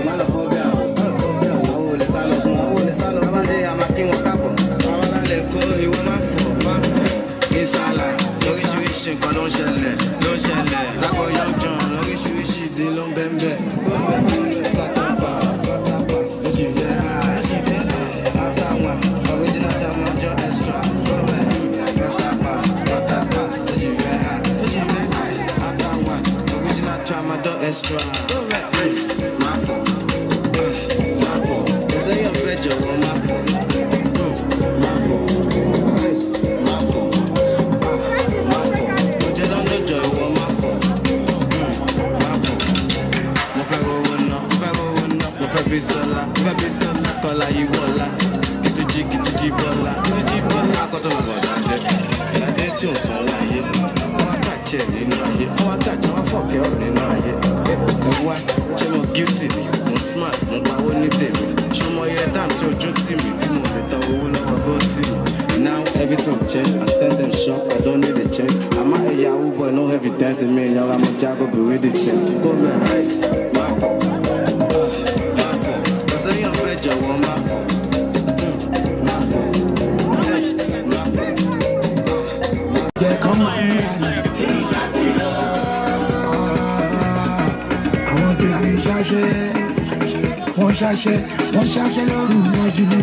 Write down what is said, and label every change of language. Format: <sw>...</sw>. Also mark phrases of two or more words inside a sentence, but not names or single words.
<yo>Má lọ fọ́ bí àwọn, má lọ fọ́ bí àwọn. Àwọn olè sá lọ fún, àwọn olè sá lọ fún. Báwo lè sá lọ fún? Àwọn ará lè kó ìwọ má fọ̀, má fọ̀. Ìsàlà, oríṣiríṣi nǹkan ló ń ṣẹlẹ̀, ló ń ṣẹlẹ̀. Lágbo Young John, oríṣiríṣi ìdí ló ń bẹ́ ń bẹ́. Ó ń bẹ́ ń bẹ́. Kọ́tà pass, kọ́tà pass. Ó sì fẹ́ há, ó sì fẹ́ há.</yo> <en>After one, original Tramadol extra.</en> <yo>Ó ń bẹ́ ń bẹ́. Kọ́tà pass, kọ́tà pass. Ó sì fẹ́ há, ó sì fẹ́ há.</yo> <en>After one, original Tramadol extra.</en> <yo>Ó ń bẹ́ ń bẹ́. Má fọ̀, ah, má fọ̀. Kò sẹ́yìn ọ̀fẹ́ jọ̀wọ́ má fọ̀. Hmm, má fọ̀. Yes, má fọ̀. Ah, má fọ̀. Mo jẹ́ lọ́nà ìjọ ìwọ má fọ̀. Hmm, má fọ̀. Mo fẹ́ rówó ná, mo fẹ́ rówó ná. Mo fẹ́ bí Sọlá, mo fẹ́ bí Sọlá. Kọ́lá yìí wọ̀lá. Kìtìjì, kìtìjì bọ́lá. Kìtìjì bọ́lá. Akọ́tọ̀ ló bọ̀ dáadé. Dáadé tí ò san owó ayé. Wọ́n á kàchẹ́ nínú ayé. Wọ́n á kàchẹ́, wọ́n á fọ̀kẹ́ ọ̀rọ̀ nínú ayé. Mo wá, ṣé mo guilty ni? Mo smart, mo pawó ní tèmi. Ṣé mo yẹ time tí ojú tì mí, tí mo lè tọ owó lọ́wọ́ vote mi?</yo> <en>Now everything's changed. I send them shop, I don't need a change. I'm not a Yahoo boy, no evidence in me. Y'all, I'm a Jago, be with the change. Go man, please.</en> <yo>Má fọ̀. Ah, má fọ̀. Kò sẹ́yìn ọ̀fẹ́ jọ̀wọ́ má fọ̀. Hmm, má fọ̀. Yes, má fọ̀. Ah, má fọ̀. Jẹ́ kọ́ máa ń rà ní. Àwọn tèmi ṣaṣẹ́, wọ́n ṣaṣẹ́, wọ́n ṣaṣẹ́ lóru mọ́jú.</yo>